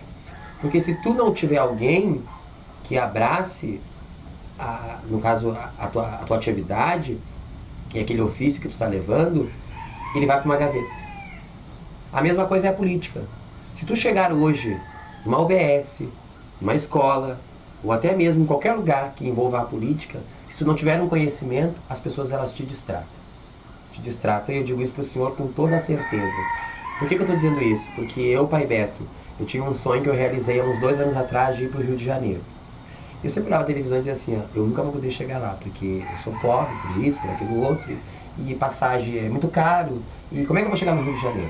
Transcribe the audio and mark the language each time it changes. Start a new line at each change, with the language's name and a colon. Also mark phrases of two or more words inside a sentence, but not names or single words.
Portuguese: Porque se tu não tiver alguém que abrace, no caso, a tua atividade e aquele ofício que tu está levando, ele vai para uma gaveta. A mesma coisa é a política. Se tu chegar hoje numa UBS, numa escola, ou até mesmo em qualquer lugar que envolva a política, se tu não tiver um conhecimento, as pessoas elas te distratam. Te distratam, e eu digo isso para o senhor com toda a certeza. Por que eu estou dizendo isso? Porque eu, Pai Beto, eu tinha um sonho que eu realizei há uns 2 anos atrás de ir para o Rio de Janeiro. Eu sempre olhava a televisão e dizia assim, eu nunca vou poder chegar lá, porque eu sou pobre, por isso, por aquilo outro, e passagem é muito caro, e como é que eu vou chegar no Rio de Janeiro?